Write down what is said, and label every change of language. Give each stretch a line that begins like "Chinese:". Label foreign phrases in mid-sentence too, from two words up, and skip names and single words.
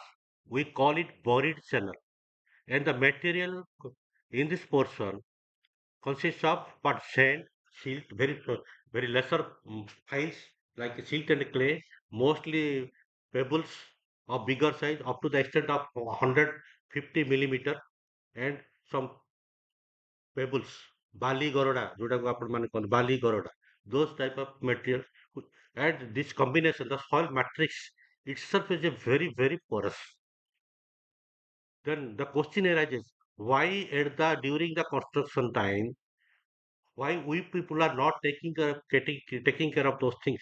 English: We call it buried channel. And the material in this portion consists of but sand, silt, very lesser fines like silt and clay, mostly pebbles of bigger size up to the extent of 150 millimeter, and some pebbles,
Odia: ବାଲି ଗୋଡ଼ା, ଯୋଉଟାକୁ ଆପଣମାନେ କହନ୍ତି ବାଲି ଗୋଡ଼ା,
English: those type of materials. And this combination, the soil matrix itself is a very, very porous. Then the question arises, why at the during the construction time, why we people are not taking care of those things?